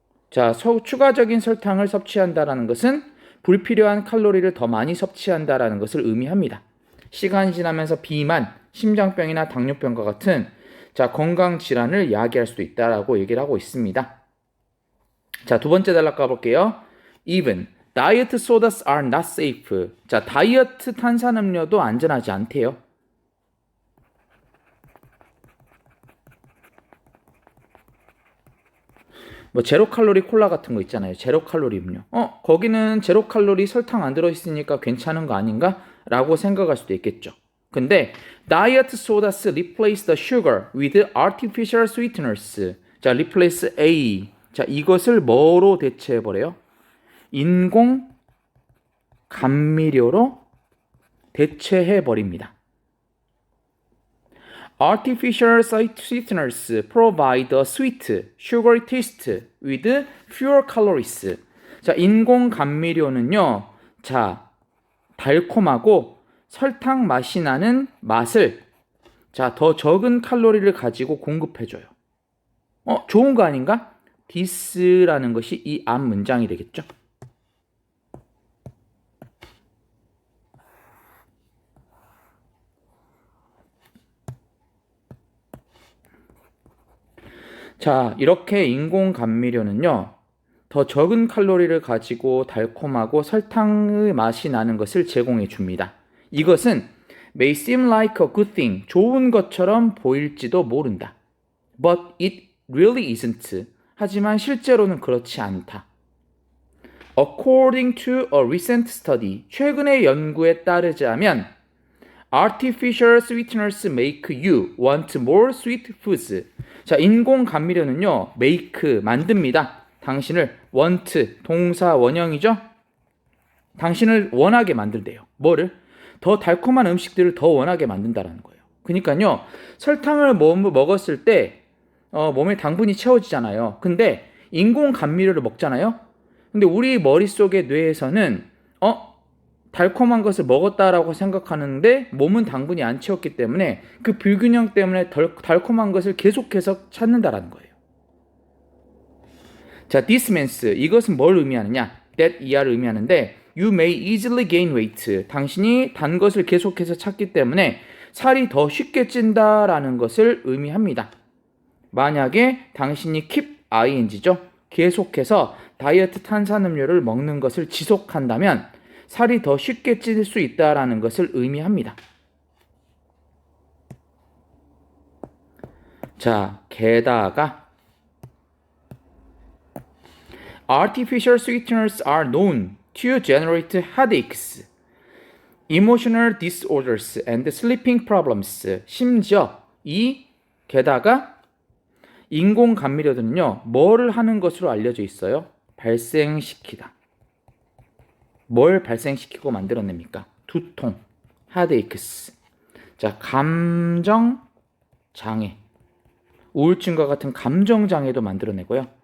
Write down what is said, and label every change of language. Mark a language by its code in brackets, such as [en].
[ko] 자, 추가적인 설탕을 섭취한다라는 것은 불필요한 칼로리를 더 많이 섭취한다라는 것을 의미합니다. 시간이 지나면서 비만, 심장병이나 당뇨병과 같은 자, 건강 질환을 야기할 수도 있다라고 얘기를 하고 있습니다. 자, 두 번째 단락 가볼게요. [en] Even diet sodas are not safe. [ko] 자, 다이어트 탄산음료도 안전하지 않대요. 제로 칼로리 콜라 같은 거 있잖아요. 제로 칼로리 음료. 거기는 제로 칼로리 설탕 안 들어있으니까 괜찮은 거 아닌가? 라고 생각할 수도 있겠죠. 근데 [en] diet sodas replace the sugar with artificial sweeteners. 자, replace A. [ko] 자, 이것을 뭐로 대체해버려요? 인공 감미료로 대체해버립니다. [en] Artificial sweeteners provide a sweet, sugary taste with fewer calories. [ko] 자, 인공 감미료는요, 자, 달콤하고 설탕 맛이 나는 맛을 자, 더 적은 칼로리를 가지고 공급해줘요. 좋은 거 아닌가? this라는 것이 이 앞 문장이 되겠죠. 자, 이렇게 인공 감미료는요, 더 적은 칼로리를 가지고 달콤하고 설탕의 맛이 나는 것을 제공해 줍니다. 이것은 [en] may seem like a good thing, [ko] 좋은 것처럼 보일지도 모른다. [en] But it really isn't. [ko] 하지만 실제로는 그렇지 않다. [en] According to a recent study, [ko] 최근의 연구에 따르자면 [en] Artificial sweeteners make you want more sweet foods. [ko] 자, 인공 감미료는요, make, 만듭니다. 당신을 want, 동사 원형이죠? 당신을 원하게 만들대요. 뭐를? 더 달콤한 음식들을 더 원하게 만든다라는 거예요. 그러니까요, 설탕을 먹었을 때 몸에 당분이 채워지잖아요. 근데 인공 감미료를 먹잖아요. 근데 우리 머릿속의 뇌에서는 달콤한 것을 먹었다라고 생각하는데 몸은 당분이 안 채웠기 때문에 그 불균형 때문에 달콤한 것을 계속해서 찾는다라는 거예요. 자, [en] this means, [ko] 이것은 뭘 의미하느냐? [en] that [ko] ER을 의미하는데 [en] you may easily gain weight. [ko] 당신이 단 것을 계속해서 찾기 때문에 살이 더 쉽게 찐다라는 것을 의미합니다. 만약에 당신이 keep ing죠. 계속해서 다이어트 탄산음료를 먹는 것을 지속한다면 살이 더 쉽게 찔 수 있다라는 것을 의미합니다. 자, 게다가 [en] Artificial sweeteners are known to generate headaches, emotional disorders, and sleeping problems. [ko] 심지어 게다가 인공 감미료들은요, 뭐를 하는 것으로 알려져 있어요? 발생시키다. 뭘 발생시키고 만들어냅니까? 두통, headaches. 자, 감정 장애, 우울증과 같은 감정 장애도 만들어내고요.